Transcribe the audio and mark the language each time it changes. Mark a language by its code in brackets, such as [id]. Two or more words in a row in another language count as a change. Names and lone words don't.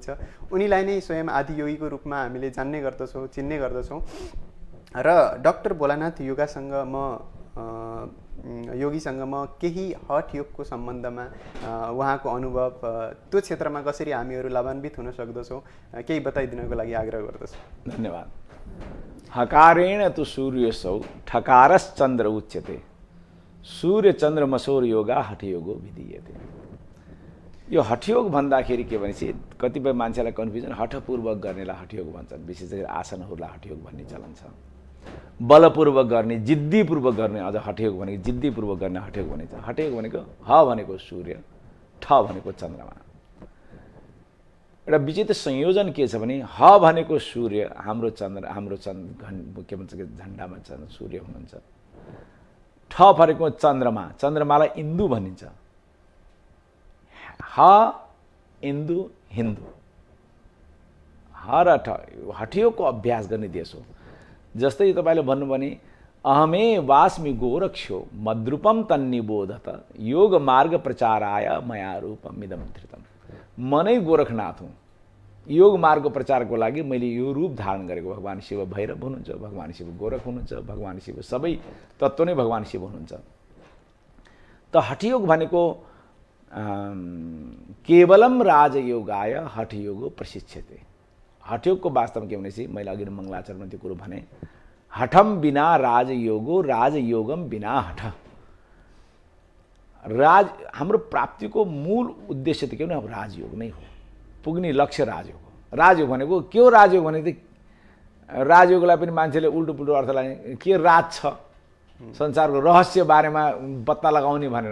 [ne] उनीलाई नै स्वयं आदियोगीको रूपमा हामीले जान्ने गर्दछौँ, चिन्ने गर्दछौँ। र डाक्टर भोलानाथ योगीसँग म केही हठ योगको सम्बन्धमा उहाँको अनुभव, त्यो क्षेत्रमा कसरी हामीहरू लाभान्वित हुन सक्दछौँ केही बताइदिनको लागि आग्रह गर्दछु। धन्यवाद। [sa] हकारेण तु सूर्यसौ ठकारश्चन्द्र उच्यते, सूर्य चन्द्रमसौर योगा हठयोगो विधीयते। [ne] यो हठयोग भन्दाखेरि के भनेपछि कतिपय मान्छेलाई कन्फ्युजन, हठपूर्वक गर्नेलाई हठयोग भन्छन्, विशेष गरी आसनहरूलाई हठयोग भन्ने चलन छ। बलपूर्वक गर्ने जिद्दीपूर्वक गर्ने अझ हठयोग भनेको जिद्दीपूर्वक गर्ने हठयोग भनिन्छ। हठयोग भनेको ह भनेको सूर्य, ठ भनेको चन्द्रमा। एउटा विचित्र संयोजन के छ भने ह भनेको सूर्य, हाम्रो के भन्छ झन्डामा सूर्य हुनुहुन्छ। ठ भनेको चन्द्रमा, चन्द्रमालाई इन्दु भनिन्छ। ह इन्दु हिन्दू, ह र ठ हठयोगको अभ्यास गर्ने देश हो। जस्तै तपाईँले भन्नुभयो भने [sa] अहमे वास्मि गोरक्षो मद्रूपम तन्निबोधत योग मार्ग प्रचाराय मया रूपम इदं धृतम। [ne] म नै गोरखनाथ हुँ, योग मार्ग प्रचारको लागि मैले यो रूप धारण गरेको। भगवान शिव भैरव हुनुहुन्छ, भगवान शिव गोरख हुनुहुन्छ, भगवान शिव सबै तत्त्व नै भगवान शिव हुनुहुन्छ। त हठयोग भनेको [sa] केवलम राजयोगाय हठयोगो प्रशिक्षते। [ne] हठयोगको वास्तवमा के भनेपछि मैले अघि मङ्गलाचरणमा त्यो कुरो भने, [sa] हठम बिना राजयोगो राजयोगम बिना हठ। [ne] हाम्रो प्राप्तिको मूल उद्देश्य त के भने अब राजयोग नै हो। पुग्ने लक्ष्य राजयोग हो। राजयोग भनेको के हो? राजयोग भनेको राजयोगलाई पनि मान्छेले उल्टो पुल्टो अर्थ लाग्ने, के राज छ संसारको रहस्य बारेमा पत्ता लगाउने भनेर।